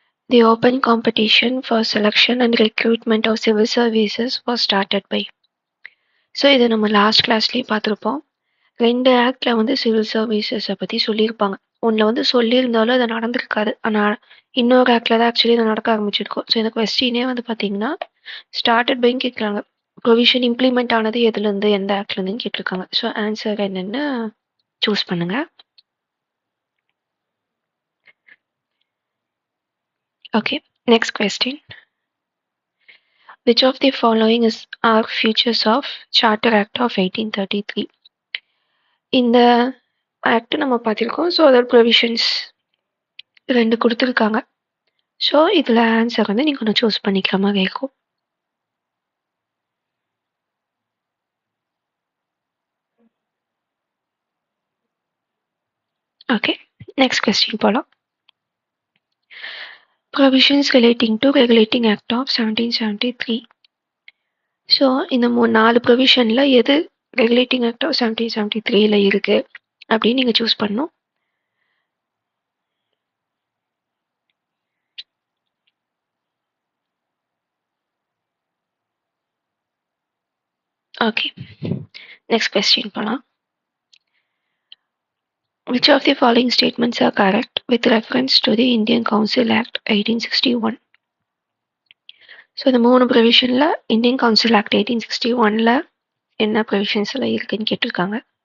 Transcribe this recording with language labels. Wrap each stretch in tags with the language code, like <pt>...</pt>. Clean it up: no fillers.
<en>The open competition for selection and recruitment of civil services was started by.</en> <ta>So இது நம்ம last கிளாஸ்லேயே பார்த்துருப்போம். 2 ஆக்டில் வந்து சிவில் சர்வீசஸை பற்றி சொல்லியிருப்பாங்க. ஒன்றில் வந்து சொல்லியிருந்தாலும் அது நடந்திருக்காது. ஆனால் இன்னொரு ஆக்டில் தான் ஆக்சுவலி இது நடக்க ஆரம்பிச்சிருக்கும். ஸோ இந்த கொஸ்டினே வந்து பார்த்தீங்கன்னா ஸ்டார்டட் பைன்னு கேட்குறாங்க. ப்ரொவிஷன் இம்ப்ளிமெண்ட் ஆனது எதுலேருந்து எந்த ஆக்ட்லேருந்துன்னு கேட்டிருக்காங்க. ஸோ ஆன்சர் என்னென்னு சூஸ் பண்ணுங்கள். Okay, next question.</ta> <en>Which of the following are features of Charter Act of 1833?</en> <ta>இந்த ஆக்ட் நம்ம பார்த்துருக்கோம். ஸோ அதோட ப்ரொவிஷன்ஸ் 2 கொடுத்துருக்காங்க. ஸோ இதில் ஆன்சர் வந்து நீங்கள் ஒன்று சூஸ் பண்ணிக்கிற மாதிரி இருக்கும். ஓகே, நெக்ஸ்ட் கொஸ்டின் போகலாம்.</ta> <en>Provisions relating to Regulating Act of 1773.</en> <ta>So இந்த 4 ப்ரொவிஷனில் எது ரெகுலேட்டிங் ஆக்ட் ஆஃப் 1773ல் இருக்குது அப்படின்னு நீங்கள் சூஸ் பண்ணணும். ஓகே, நெக்ஸ்ட் கொஸ்டின் போகலாம்.</ta> <en>Which of the following statements are correct with reference to the Indian Council Act 1861?</en> <ta>So இந்த 3 ப்ரொவிஷனில் Indian council act 1861ல் என்ன provisions எல்லாம் இருக்குன்னு கேட்டிருக்காங்க.</ta>